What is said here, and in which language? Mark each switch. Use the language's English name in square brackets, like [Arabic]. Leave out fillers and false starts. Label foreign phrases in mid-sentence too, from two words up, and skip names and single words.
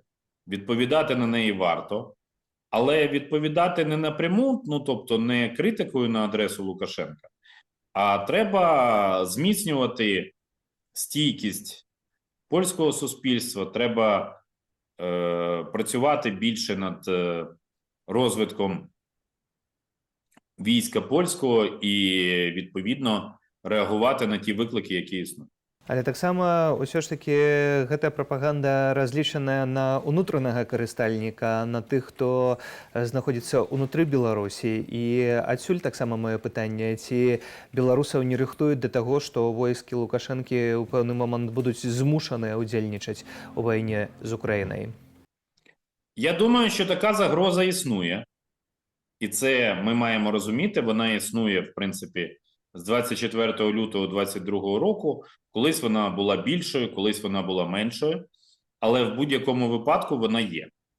[Ukrainian] Відповідати на неї варто, але відповідати не напряму, тобто не критикою на адресу Лукашенка, а треба зміцнювати стійкість польського суспільства, треба працювати більше над розвитком війська польського і, відповідно, реагувати на ті виклики, які існують. [Belarusian] Але таксама ўсё ж такі гэтая прапаганда разлічаная на ўнутранага карыстальніка, на тых, хто знаходзіцца ўнутры Беларусі. І адсюль таксама маё пытанне, ці беларусаў не рыхтуюць да таго, што войскі Лукашэнкі ў пэўны момант будуць змушаныя ўдзельнічаць у вайне з Украінай? [Ukrainian] Я думаю, що така загроза існує. І це ми маємо розуміти, вона існує, в принципі, з 24 лютого 2022 року. Колись вона була більшою, колись вона була меншою, але в будь-якому випадку вона є.